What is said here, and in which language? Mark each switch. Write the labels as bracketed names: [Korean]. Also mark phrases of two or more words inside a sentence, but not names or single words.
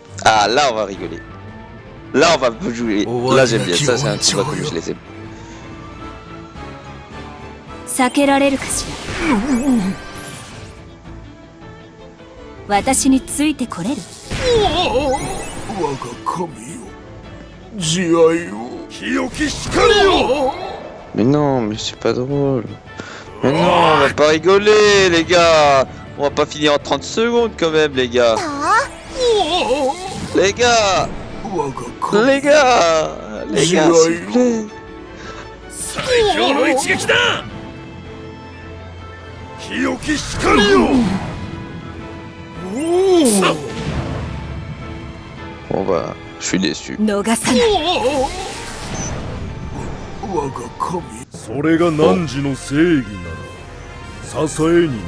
[French] Ah, là, on va rigoler. Là, on va jouer. Là, j'aime bien. Ça, c'est un combat comme je les aime. [Japanese] 避けられるかしら。私についてこれる？我が神よ、慈愛を清き光よ。 [French] Mais non, mais c'est pas drôle. Mais non, on va pas rigoler, les gars. On va pas finir en 30 secondes quand même, les gars. Les gars. [Japanese] 我が神 [French] Les gars. Les gars, s'il vous plaît. [Japanese] 最強の一撃だ。清き光よ。 [French] Bon bah, je suis déçu. [Japanese] 逃さない。我が神。それが汝の正義なら支えになろう。